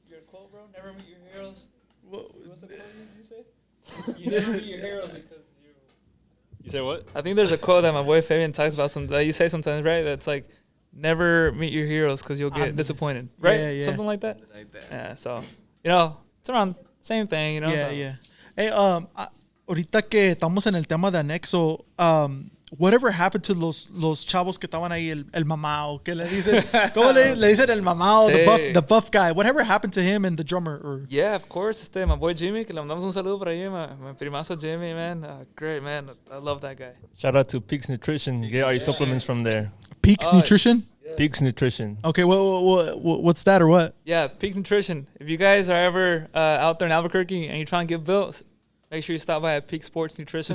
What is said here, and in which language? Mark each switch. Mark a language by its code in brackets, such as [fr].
[en] Your quote, bro. Never meet your heroes. What's the quote you say? You never meet your heroes because you say what? I think there's a quote that my boy Fabian talks about that you say sometimes, right? That's like, never meet your heroes because you'll get disappointed, right? Yeah. Something like that. Like that. Yeah. So it's around same thing, Yeah. [es] Hey, ahorita que estamos en el tema de Anexo, [en] whatever happened to [es] los chavos que estaban ahí, el mamao, que le dicen, ¿cómo le dicen el mamao, Sí. [en] the buff guy? Whatever happened to him and the drummer? Or Yeah, of course. My boy Jimmy, [es] que le mandamos un saludo por ahí, [en] my primazo Jimmy, man. Great, man. I love that guy. Shout out to Peaks Nutrition. Get all your supplements from there. Peaks Nutrition? Yes. Peaks Nutrition. Okay, what's that or what? Yeah, Peaks Nutrition. If you guys are ever out there in Albuquerque and you're trying to get built, make sure you stop by at Peak Sports Nutrition.